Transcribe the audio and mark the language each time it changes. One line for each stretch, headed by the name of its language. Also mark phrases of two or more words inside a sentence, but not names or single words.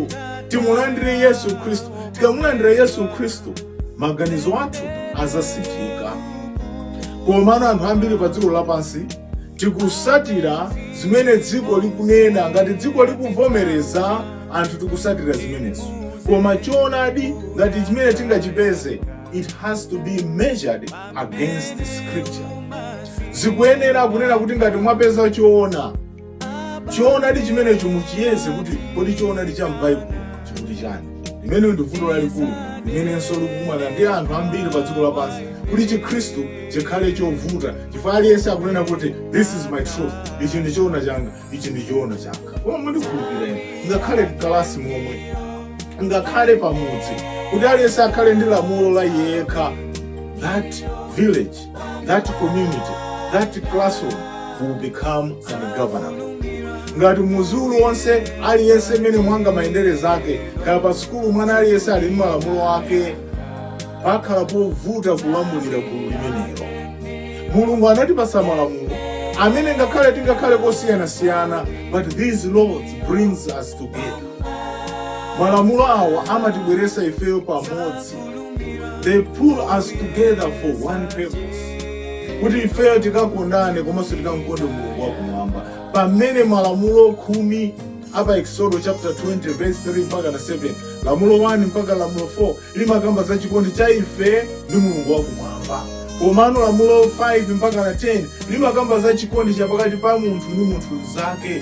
Nyanja: Timulandire Yesu Kristu. Tikamulandira Yesu Kristu, maganizo athu azasinthika. Komano anthu ambiri pa dziko lapansi tikusatira zimene dziko likunena. Ngati dziko likuvomereza, anthu tikusatira zimenezo. Koma choonadi ngati chimene tingachipeze,
English: it has to be measured against the scripture.
Nyanja: Zikuyenera kunena kuti ngati mwapeza choonadi chimenecho muchiyeze kuti kodi choonadi cha m'Bible chikuti chani. Limene ndi vuto lalikulu limenenso likumana ndi anthu ambiri pa dziko lapansi kuti Chikhristu chikhale chovuta chifukwa aliyense akunena kuti
English: this is my truth,
Nyanja: ichi ndi choona changa, ichi ndi choona changa. Koma mundikhulupireni, ngakhale mkalasi momwe, ngakhale pamudzi, kuti aliyense akhale ndi lamulo la yekha,
English: that village, that community, that classroom will become ungovernable.
Nyanja: Ngati muzulu wonse aliyense mene mwanga maendere zake, kaya pa sukulu mwana aliyense ali malamulo ake, pakhala povuta kulamulira gulu limenelo. Mulungu anatipasa malamulo amene ngakhale tingakhale kosiyana-siyana,
English: but these laws brings us together.
Nyanja: Malamulo awa amatibweresa ifeyo pamodzi.
English: They pull us together for one purpose.
Nyanja: Kuti ifeyo tikakondane komanso tikamkonde Mulungu wakumwamba. Pamene malamulo 10 apa Exodus chapter 20 verse 3 mpaka na 7, lamulo 1 mpaka lamulo 4 limakamba za chikondi cha ife ndi Mulungu wakumwamba. Komano lamulo 5 mpaka na 10 limakamba za chikondi cha pakati pa munthu ndi munthu zake.